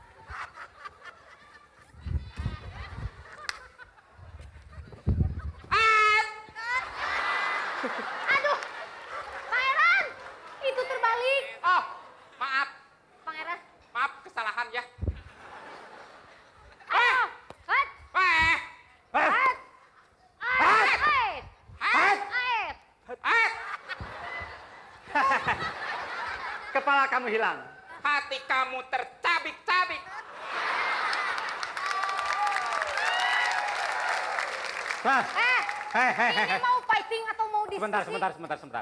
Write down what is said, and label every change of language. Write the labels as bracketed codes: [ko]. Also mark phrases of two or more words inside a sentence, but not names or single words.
[id] Aduh, Pangeran, itu terbalik. Oh, maaf. Pangeran. Maaf kesalahan ya. Ayo, hat, Eh, hat, hat, hat, hat. Kepala kamu hilang. hati kamu tercabik-cabik. Ini mau fighting atau mau diskusi? Sebentar.